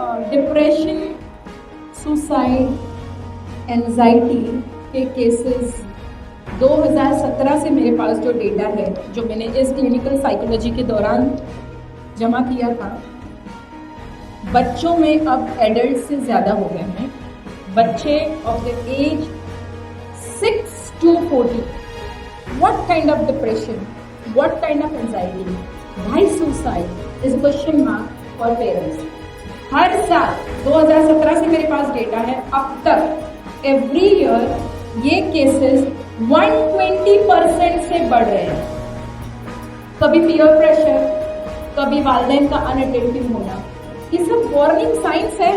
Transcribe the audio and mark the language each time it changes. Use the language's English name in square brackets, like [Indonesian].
[Hindi] Depression, suicide, anxiety के cases 2017 से मेरे पास जो डेटा है, जो मैंने इस क्लिनिकल साइकोलॉजी के दौरान जमा किया था, बच्चों में अब एडल्ट से ज़्यादा हो गए हैं. बच्चे [English] Of the age 6 to 40. What kind of depression? What kind of anxiety? Why suicide is a question mark for parents. [Hindi] हर साल 2017 से मेरे पास डेटा है, अब तक [English] every year [Hindi] ये केसेस 120% से बढ़ रहे हैं. कभी पीयर प्रेशर, कभी वालिदैन का अनअटेंटिव होना, ये सब वार्निंग साइंस है.